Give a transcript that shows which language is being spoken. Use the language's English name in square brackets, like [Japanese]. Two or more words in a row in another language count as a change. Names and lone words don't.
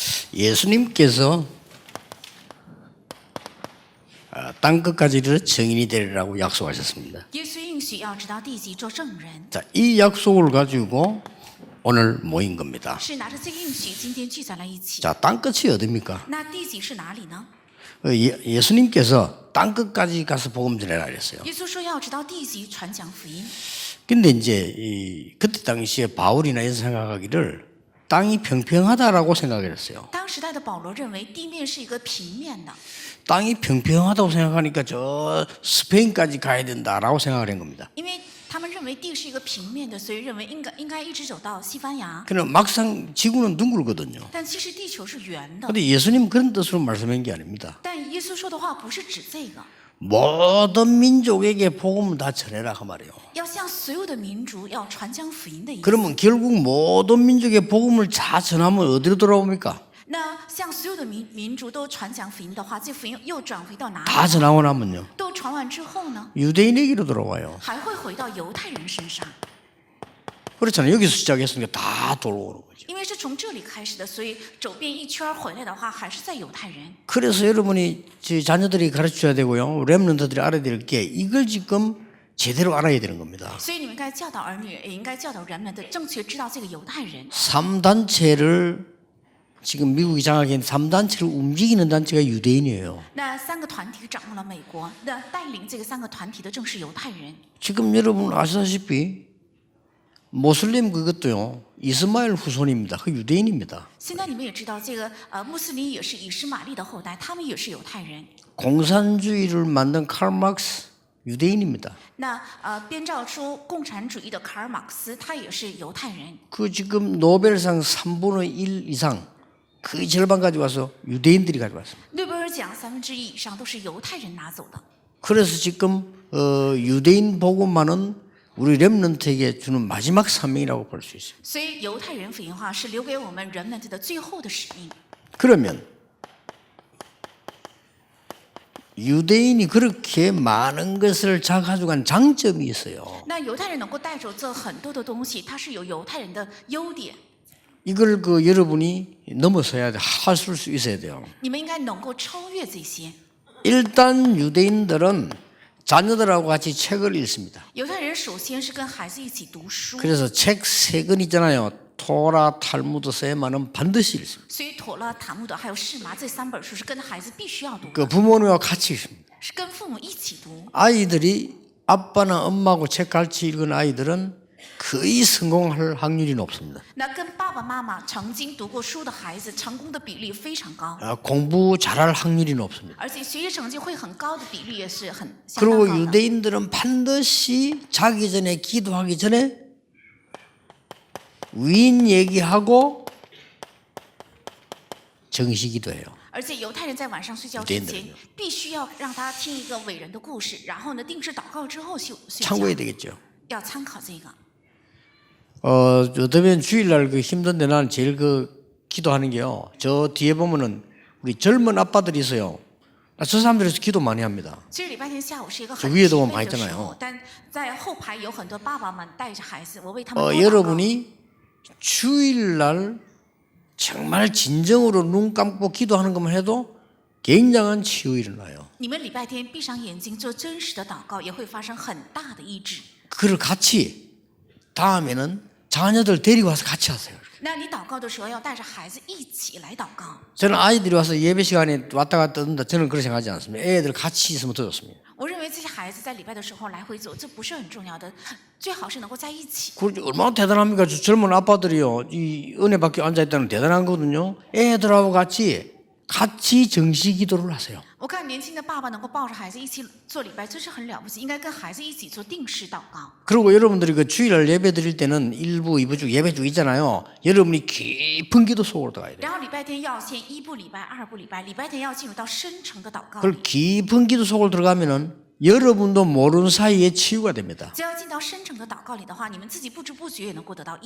[Korean] 예수님께서 땅 끝까지 이르러 증인이 되리라고 약속하셨습니다. [Chinese] 耶稣应许要直到地极做证人， [Korean] 자, 이 약속을 가지고 오늘 모인 겁니다. [Chinese] 是拿着这个应许今天聚在了一起。 [Korean] 자, 땅 끝이 어디입니까? [Chinese] 那地极是哪里呢？ [Korean] 예수님께서 땅 끝까지 가서 복음 전해라 그랬어요. [Chinese] 耶稣说要直到地极传讲福音。 [Korean] 근데 이제 그때 당시에 바울이나 이런 생각하기를 땅이 평평하다라고 생각했어요. [Chinese] 当时代的保罗认为地面是一个平面的， [Korean] 땅이 평평하다고 생각하니까 저 스페인까지 가야 된다라고 생각을 한 겁니다. [Chinese] 因为他们认为地是一个平面的，所以认为应该一直走到西班牙。 [Korean] 그러나 막상 지구는 둥글거든요. [Chinese] 但其实地球是圆的。 [Korean] 근데 예수님 그런 뜻으로 말씀한 게 아닙니다. [Chinese] 但耶稣说的话不是指这个， [Korean] 모든 민족에게 복음을 다 전해라 그 말이에요. [Chinese] 要向所有的民族要传讲福音的意思。 [Korean] 그러면 결국 모든 민족의 복음을 다 전하면 어디로 돌아옵니까? [Chinese] 那向所有的民族都传讲福音的话，这福音又转回到哪里？ [Korean] 다 전하고 나면요. [Chinese] 都传完之后呢， [Korean] 유대인에게로 돌아와요. [Chinese] 还会回到犹太人身上， [Korean] 그렇잖아요. 여기서 시작했으니까 다 돌아오는 거죠. [Chinese] 因为是从这里开始的，所以走遍一圈回来的话，还是在犹太人。 [Korean] 그래서 여러분이 제 자녀들이 가르쳐야 되고요. 렘넌트들이 알아야 될 게 이걸 지금 제대로 알아야 되는 겁니다. [Chinese] 所以你们该教导儿女，也应该教导人们的正确知道这个犹太人。 [Korean] 3단체를 지금 미국이 장악한 3단체를 움직이는 단체가 유대인이에요. [Chinese] 那三个团体掌握了美国，那带领这个三个团体的正是犹太人。 [Korean] 지금 여러분 아시다시피 모슬림 그것도요. 이스마엘 후손입니다. 그 유대인입니다. [Chinese] 现在你们也知道，这个穆斯林也是以实玛利的后代，他们也是犹太人。 [Korean] 공산주의를 만든 칼 막스 유대인입니다. [Chinese] 那编造出共产主义的卡尔马克思，他也是犹太人。 [Korean] 그 지금 노벨상 3분의 1 이상 거의 절반 가져와서 유대인들이 가져왔습니다. [Chinese] 诺贝尔奖1/3以上都是犹太人拿走的。 [Korean] 그래서 지금 유대인 복음만은 우리 렘넌트에게 주는 마지막 사명이라고 볼 수 있어요. [Chinese] 所以犹太人福音化是留给我们人们的最后的使命。 [Korean] 그러면 유대인이 그렇게 많은 것을 가져간 장점이 있어요. [Chinese] 那犹太人能够带走这很多的东西，它是有犹太人的优点， [Korean] 이걸 여러분이 넘어서야 돼. 하실 수 있어야 돼요. [Chinese] 你们应该能够超越这些。 [Korean] 일단 유대인들은 자녀들하고 같이 책을 읽습니다. [Chinese] 犹太人首先是跟孩子一起读书， [Korean] 그래서 책 3권 있잖아요. 토라, 탈무드, 세마는 반드시 읽습니다. [Chinese] 所以妥勒、塔木德还有释麻这3本书是跟孩子必须要读的， [Korean] 그 부모님과 같이 읽습니다. [Chinese] 是跟父母一起读。 [Korean] 아이들이 아빠나 엄마하고 책 같이 읽은 아이들은 거의 성공할 확률이 높습니다. [Chinese] 那跟爸爸妈妈曾经读过书的孩子，成功的比例非常高， [Korean] 공부 잘할 확률이 높습니다. [Chinese] 而且学习成绩会很高的比例也是很相当 [Korean] 그리고 [Chinese] 高的。 [Korean] 유대인들은 반드시 자기 전에 기도하기 전에 위인 얘기하고 정시기도해요. [Chinese] 而且犹太人在晚上睡觉之前，必须要让他听一个伟人的故事，然后呢定时祷告之后睡觉。 [Korean] 참고해야 되겠죠. [Chinese] 要参考这个。 [Korean] 어쩌면 주일날 힘든데 나는 제일 기도하는 게요. 저 뒤에 보면은 우리 젊은 아빠들이 있어요. 저 사람들에서 기도 많이 합니다. [Chinese] 其实礼拜天下午是一个 [Korean] 저 [Chinese] 很 [Korean] 위에도 [Chinese] 疲 [Korean] 보면 [Chinese] 惫的时 [Korean] 많이있잖아요 [Chinese] 候，但在后排有很多爸爸们带着孩子，我为他们多祷告。 [Korean] 여러분이 주일날 정말 진정으로 눈 감고 기도하는 것만 해도 굉장한 치유 일어나요. [Chinese] 你们礼拜天闭上眼睛做真实的祷告，也会发生很大的医治。 [Korean] 그걸 같이 다음에는 자녀들 데리고 와서 같이 하세요. [Chinese] 那你祷告的时候要带着孩子一起来祷告。 [Korean] 저는 아이들이 와서 예배 시간에 왔다 갔다 한다. 저는 그렇게 생각하지 않습니다. 애들 같이 있으면 더 좋습니다. [Chinese] 我认为这些孩子在礼拜的时候来回走，这不是很重要的，最好是能够在一起。 [Korean] 그렇지 얼마나 대단합니까? 저 젊은 아빠들이요. 이 은혜 밖에 앉아 있다는 대단한 거거든요. 애들하고 같이 정시 기도를 하세요. [Chinese] 我看年轻的爸爸能够抱着孩子一起做礼拜，这是很了不起，应该跟孩子一起做定时祷告。 [Korean] 그리고 여러분들이 주일날 예배 드릴 때는 1부, 2부 주 예배 주 있잖아요. 여러분이 깊은 기도 속으로 들어가야 돼요. [Chinese] 然后礼拜天要先1部礼拜、2部礼拜，礼拜天要进入到深层的祷告。 [Korean] 그걸 깊은 기도 속으로 들어가면은 여러분도 모르는 사이에 치유가 됩니다. [Chinese] 只要进到深层的祷告里的话，你们自己不知不觉也能够得到医治。